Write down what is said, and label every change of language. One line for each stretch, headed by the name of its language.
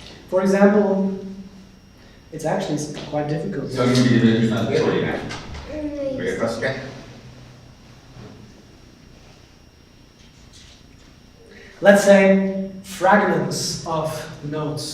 English: For example, it's actually quite difficult.
Estonian: See on üsna keeruline või raske.
English: Let's say fragments of notes.